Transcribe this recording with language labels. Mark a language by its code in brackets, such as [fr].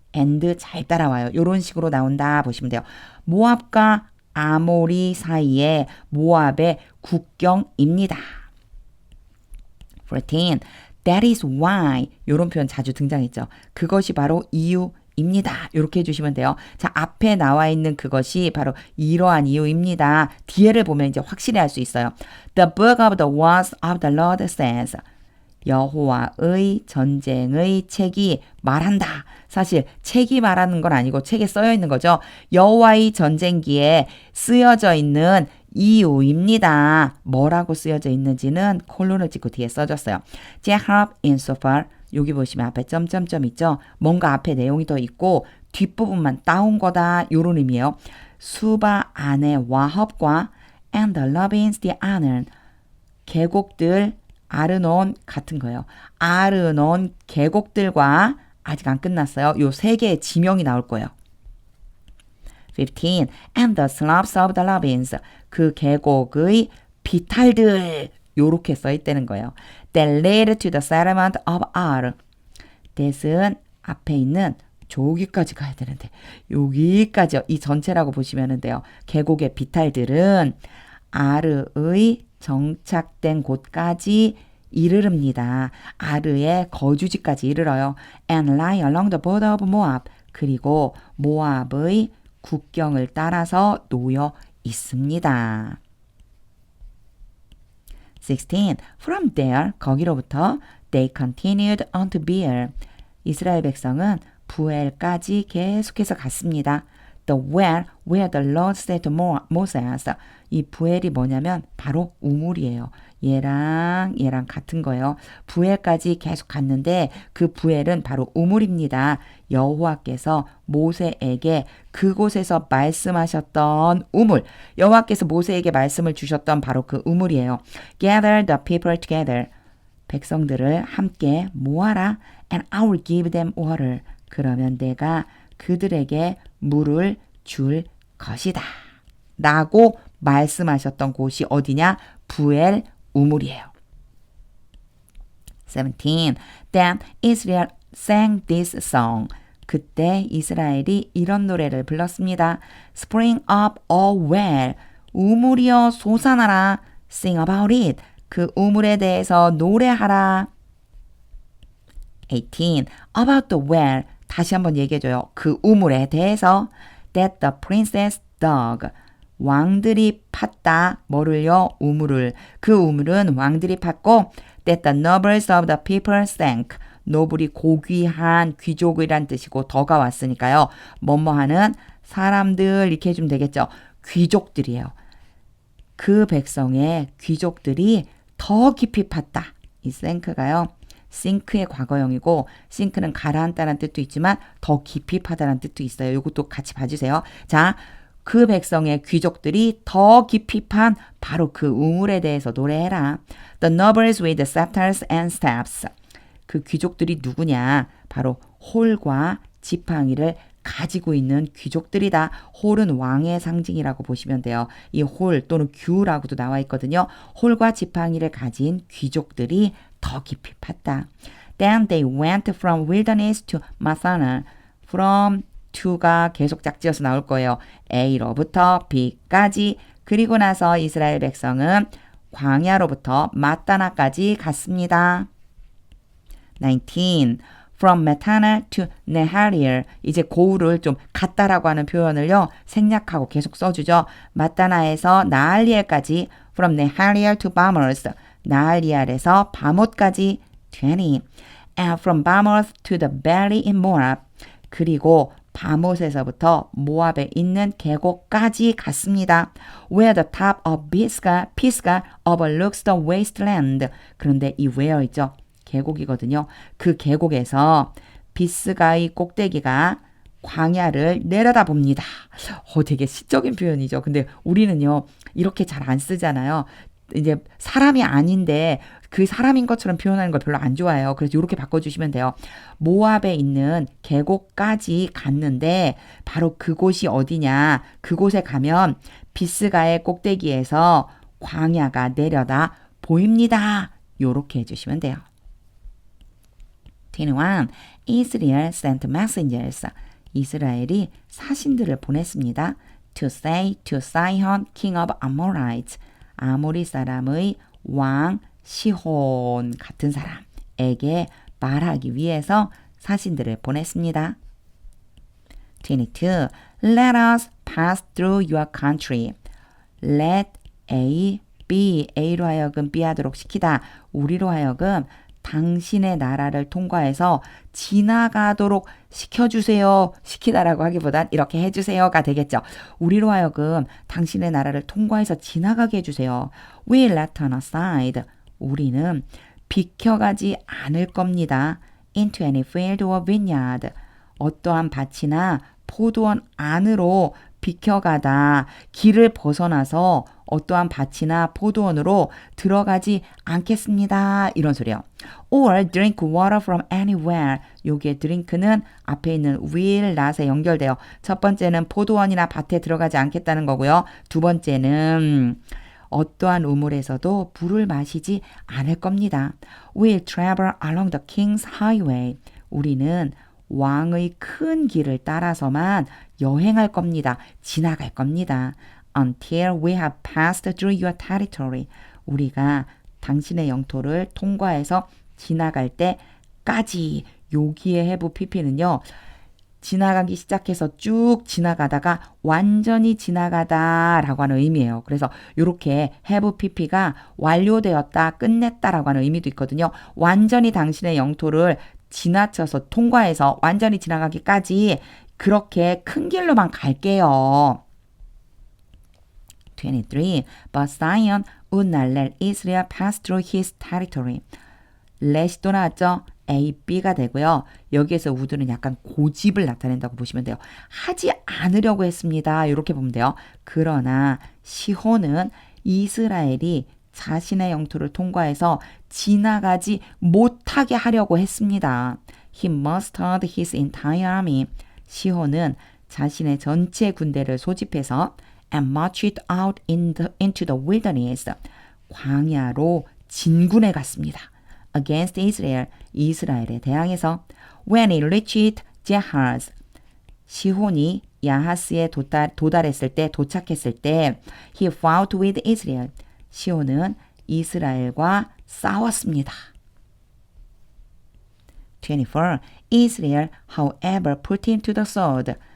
[ko] and 잘 따라와요. 이런 식으로 나온다 보시면 돼요. 모압과 아모리 사이에 모압의 국경입니다. 14. [en] That is why [ko] 이런 표현 자주 등장했죠. 그것이 바로 이유입니다. 이렇게 해주시면 돼요. 자, 앞에 나와 있는 그것이 바로 이러한 이유입니다. 뒤에를 보면 이제 확실히 알 수 있어요. [en] The book of the wars of the Lord says 여호와의 전쟁의 책이 말한다. [ko] 사실 책이 말하는 건 아니고 책에 쓰여 있는 거죠. 여호와의 전쟁기에 쓰여져 있는 이유입니다. 뭐라고 쓰여져 있는지는 콜론을 찍고 뒤에 써줬어요. 제합 인소팔 여기 보시면 앞에 점점점 있죠. 뭔가 앞에 내용이 더 있고 뒷부분만 따온 거다. 요런 의미예요. 수바 안의 와합과 [en] and the lovings the honor [ko] 계곡들 아르논 같은 거예요. 아르논 계곡들과 아직 안 끝났어요. 요 세 개의 지명이 나올 거예요. [en] 15. And the slopes of the ravines. [ko] 그 계곡의 비탈들 요렇게 써있다는 거예요. [en] That led to the settlement of Ar. [ko] that은 앞에 있는 저기까지 가야 되는데 여기까지요. 이 전체라고 보시면 돼요. 계곡의 비탈들은 아르의 정착된 곳까지 이르릅니다. 아르의 거주지까지 이르러요. [en] And lie along the border of Moab. [ko] 그리고 모압의 국경을 따라서 놓여 있습니다. 16. [en] From there, [ko] 거기로부터 [en] they continued on to Beer. [ko] 이스라엘 백성은 부엘까지 계속해서 갔습니다. [en] The well where the Lord said to Moses. [ko] 이 부엘이 뭐냐면 바로 우물이에요. 얘랑 같은 거예요. 부엘까지 계속 갔는데 그 부엘은 바로 우물입니다. 여호와께서 모세에게 그곳에서 말씀하셨던 우물. 여호와께서 모세에게 말씀을 주셨던 바로 그 우물이에요. [en] Gather the people together. [ko] 백성들을 함께 모아라. [en] And I will give them water. [ko] 그러면 내가 그들에게 물을 줄 것이다. 라고 말씀하셨던 곳이 어디냐? 부엘 우물이에요. [en] 17. Then Israel sang this song. [ko] 그때 이스라엘이 이런 노래를 불렀습니다. [en] Spring up, oh well. [ko] 우물이여 솟아나라. [en] Sing about it. [ko] 그 우물에 대해서 노래하라. [en] 18. About the well. [ko] 다시 한번 얘기해줘요. 그 우물에 대해서. [en] That the princess dug. [ko] 왕들이 팠다. 뭐를요? 우물을. 그 우물은 왕들이 팠고 that the nobles of the people sank. 노블이 고귀한 귀족이란 뜻이고 더가 왔으니까요. 뭐뭐하는 사람들 이렇게 해주면 되겠죠. 귀족들이에요. 그 백성의 귀족들이 더 깊이 팠다. 이 sank가요. sink의 과거형이고 sink는 가라앉다는 뜻도 있지만 더 깊이 파다라는 뜻도 있어요. 이것도 같이 봐주세요. 자, 그 백성의 귀족들이 더 깊이 판 바로 그 우물에 대해서 노래해라. [en] The nobles with the scepters and staffs. [ko] 그 귀족들이 누구냐? 바로 홀과 지팡이를 가지고 있는 귀족들이다. 홀은 왕의 상징이라고 보시면 돼요. 이 홀 또는 규라고도 나와 있거든요. 홀과 지팡이를 가진 귀족들이 더 깊이 팠다. [en] Then they went from wilderness to Mathana. [ko] From to가 계속 짝지어서 나올 거예요. A로부터 B까지. 그리고 나서 이스라엘 백성은 광야로부터 마따나까지 갔습니다. 19. [en] From Matana to Nehariel. [ko] 이제 고우를 좀 같다라고 하는 표현을요. 생략하고 계속 써주죠. 마따나에서 나알리엘까지. [en] From Nehariel to Bamoth. [ko] 나알리엘에서 바못까지 20. [en] And from Bamoth to the valley in Moab. [ko] 그리고 바못에서부터 모압에 있는 계곡까지 갔습니다. [en] Where the top of Pisgah overlooks the wasteland. [ko] 그런데 이 where 있죠? 계곡이거든요. 그 계곡에서 비스가의 꼭대기가 광야를 내려다봅니다. 되게 시적인 표현이죠. 근데 우리는요. 이렇게 잘 안 쓰잖아요. 이제 사람이 아닌데 그 사람인 것처럼 표현하는 걸 별로 안 좋아해요. 그래서 이렇게 바꿔주시면 돼요. 모압에 있는 계곡까지 갔는데 바로 그곳이 어디냐. 그곳에 가면 비스가의 꼭대기에서 광야가 내려다 보입니다. 이렇게 해주시면 돼요. 21. [en] Israel sent messengers. [ko] 이스라엘이 사신들을 보냈습니다. [en] To say to Sihon, king of Amorites. [ko] 아모리 사람의 왕 시혼 같은 사람에게 말하기 위해서 사신들을 보냈습니다. 22. [en] Let us pass through your country. Let A, B, [ko] A로 하여금 B 하도록 시키다. 우리로 하여금 당신의 나라를 통과해서 지나가도록 시켜주세요. 시키다라고 하기보단 이렇게 해주세요가 되겠죠. 우리로 하여금 당신의 나라를 통과해서 지나가게 해주세요. [en] We let turn aside. [ko] 우리는 비켜가지 않을 겁니다. [en] Into any field or vineyard. [ko] 어떠한 밭이나 포도원 안으로 비켜가다 길을 벗어나서 어떠한 밭이나 포도원으로 들어가지 않겠습니다. 이런 소리요. [en] Or drink water from anywhere. [ko] 여기에 drink는 앞에 있는 will, not에 연결돼요. 첫 번째는 포도원이나 밭에 들어가지 않겠다는 거고요. 두 번째는 어떠한 우물에서도 물을 마시지 않을 겁니다. [en] We'll travel along the king's highway. [ko] 우리는 왕의 큰 길을 따라서만 여행할 겁니다. 지나갈 겁니다. [en] Until we have passed through your territory. [ko] 우리가 당신의 영토를 통과해서 지나갈 때까지. 여기에 have pp는요. 지나가기 시작해서 쭉 지나가다가 완전히 지나가다라고 하는 의미예요. 그래서 이렇게 have pp가 완료되었다, 끝냈다라고 하는 의미도 있거든요. 완전히 당신의 영토를 지나쳐서 통과해서 완전히 지나가기까지 그렇게 큰 길로만 갈게요. 23. [en] But Zion would not let Israel pass through his territory. [ko] let이 또 나왔죠? A, B가 되고요. 여기에서 would는 약간 고집을 나타낸다고 보시면 돼요. 하지 않으려고 했습니다. 이렇게 보면 돼요. 그러나 시혼은 이스라엘이 자신의 영토를 통과해서 지나가지 못하게 하려고 했습니다. [en] He mustered his entire army. [ko] 시혼은 자신의 전체 군대를 소집해서 [en] and marched out into the wilderness. [ko] 광야로 진군해 갔습니다. [en] Against Israel. [ko] 이스라엘에 대항해서 [en] when he reached Jahaz. [ko] 시혼이 야하스에 도달했을 때, 도착했을 때 [en] he fought with Israel. [ko] 시온은 이스라엘과 싸웠습니다. 24. [en] Israel, however, put him to the sword.